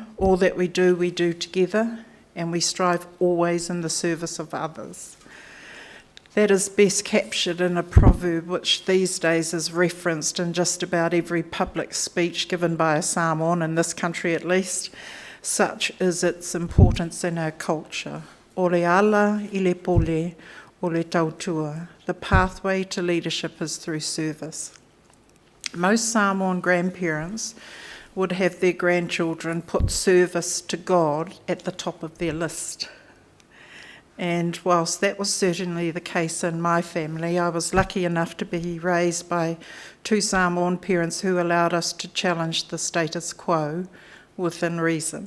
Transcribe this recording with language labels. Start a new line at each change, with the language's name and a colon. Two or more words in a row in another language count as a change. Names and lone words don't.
English: All that we do together, and we strive always in the service of others. That is best captured in a proverb which these days is referenced in just about every public speech given by a Samoan, in this country at least. Such is its importance in our culture.
Samoan: O le ala I le pole, o le tautua.
English: The pathway to leadership is through service. Most Samoan grandparents would have their grandchildren put service to God at the top of their list. And whilst that was certainly the case in my family, I was lucky enough to be raised by two Samoan parents who allowed us to challenge the status quo within reason.